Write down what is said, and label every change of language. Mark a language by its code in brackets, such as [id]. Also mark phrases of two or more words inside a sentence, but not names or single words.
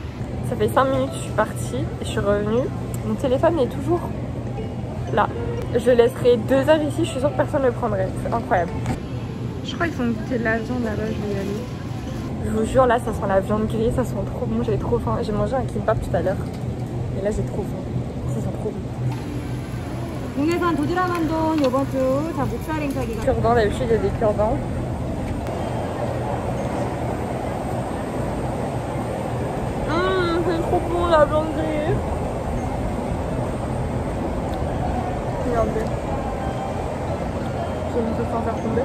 [fr] Ça fait 5 minutes que je suis partie et je suis revenue. Mon téléphone est toujours là. Je laisserai 2 heures ici, je suis sûre que personne ne le prendrait. C'est incroyable. Je crois qu'ils font goûter de la viande là-bas, je vais y aller. Je vous jure, là ça sent la viande grillée, ça sent trop bon, j'avais trop faim. J'ai mangé un kimbap tout à l'heure. Et là j'ai trop faim. Ça sent trop bon. [ko] 국내산 도드라만돈 이번 주 다 목살 행사기가 [fr] Cure-dents, d'habitude il y a des cure-dents. C'est trop bon la viande grillée. Regardez. Je vais me faire tomber.